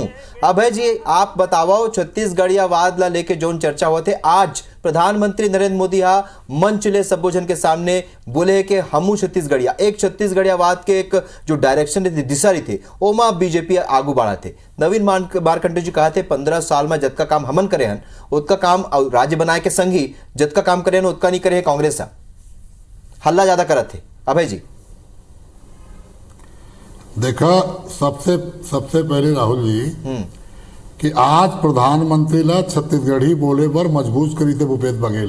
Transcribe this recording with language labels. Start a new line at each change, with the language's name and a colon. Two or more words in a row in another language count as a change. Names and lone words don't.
Chhattisgarhi: अभय जी आप बताओ छत्तीसगढ़ियावाद ला लेके जो चर्चा हुआ थे आज प्रधानमंत्री नरेंद्र मोदी हा मंच ले सबो जन के सामने बोले कि हमू छत्तीसगढ़िया एक छत्तीसगढ़ियावाद के एक जो डायरेक्शन थी दिशा रही थे ओमा बीजेपी आगू बढ़ा थे। नवीन मार्कंडे जी कहा थे 15 साल में जतका काम हमन करे हन उतका काम राज्य बनाए के संग ही जतका काम करे उतका नहीं करे कांग्रेस हल्ला ज्यादा करत थे। अभय जी देखा, सबसे सबसे पहले राहुल जी कि आज प्रधानमंत्री ला छत्तीसगढ़ी बोले पर मजबूर करी थे भूपेश बघेल।